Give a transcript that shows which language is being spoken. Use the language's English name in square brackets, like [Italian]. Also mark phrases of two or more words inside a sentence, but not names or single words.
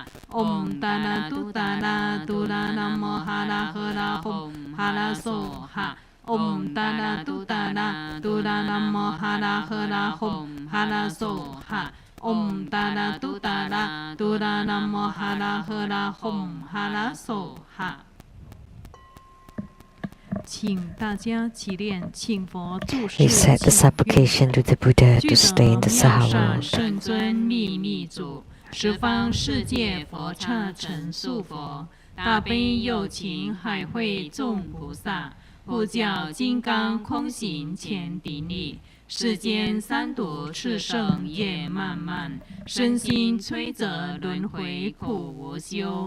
[Sanskrit] ॐ तारा तुतारा तुरा नमो हर हर हूँ हर स्वाहा. ॐ तारा तुतारा तुरा नमो हर हर हूँ हर स्वाहा. ॐ तारा तुतारा तुरा नमो हर हर हूँ हर स्वाहा. [Chinese] 请大家起念，请佛注释。 [English] Recite the supplication to the Buddha to stay in the Saha [Chinese] 圣尊秘密主，十方世界佛刹成宿佛，大悲有情海会众菩萨，护教金刚空行前顶礼。世间三毒炽盛业漫漫，身心摧折轮回苦无休。